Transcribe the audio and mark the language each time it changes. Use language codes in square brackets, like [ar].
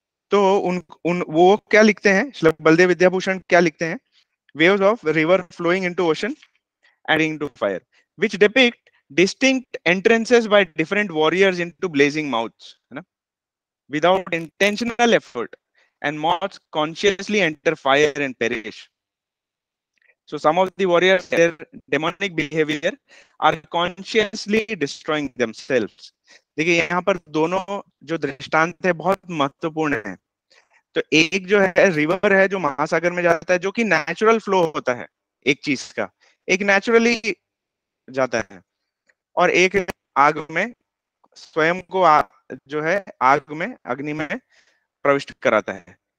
[hi] तो वो क्या लिखते हैं, श्रील बलदेव विद्याभूषण क्या लिखते हैं, [en] waves of river flowing into ocean adding to fire, which depict distinct entrances by different warriors into blazing mouths, [hi] है ना, [en] without intentional effort, and moths consciously enter fire and perish. So some of the warriors, their demonic behavior are consciously destroying themselves. [hi] देखिए यहाँ पर दोनों जो दृष्टांत है बहुत महत्वपूर्ण है। तो एक जो है रिवर है जो महासागर में जाता है, जो कि नेचुरल फ्लो होता है एक चीज का, एक नेचुरली जाता है, और एक आग में स्वयं को जो है आग में, अग्नि में प्रविष्ट कराता है।